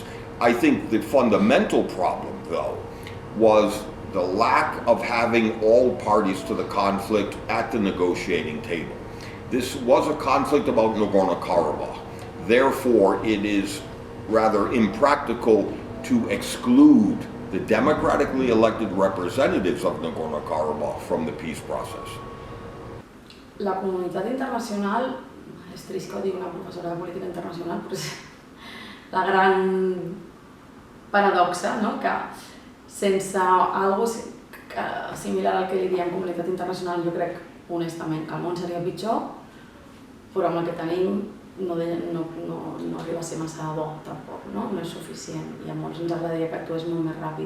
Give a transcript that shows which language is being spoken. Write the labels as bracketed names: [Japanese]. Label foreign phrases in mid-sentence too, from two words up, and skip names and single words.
[English] I think the fundamental problem, though, was the lack of having all parties to the conflict at the negotiating table. This was a conflict about Nagorno-Karabakh. Therefore, it is rather impractical to exclude the democratically elected representatives of Nagorno-Karabakh from the peace process. [Catalan] La comunitat internacional, és trist que ho digui una professora de política internacional, però és la gran paradoxa, no? Que sense algo similar al que li diem comunitat internacional, jo crec honestament que el món seria pitjor, però amb el que tenim no arriba a ser massa bo tampoc, no és suficient, i a molts ens agradaria que actués molt més ràpid.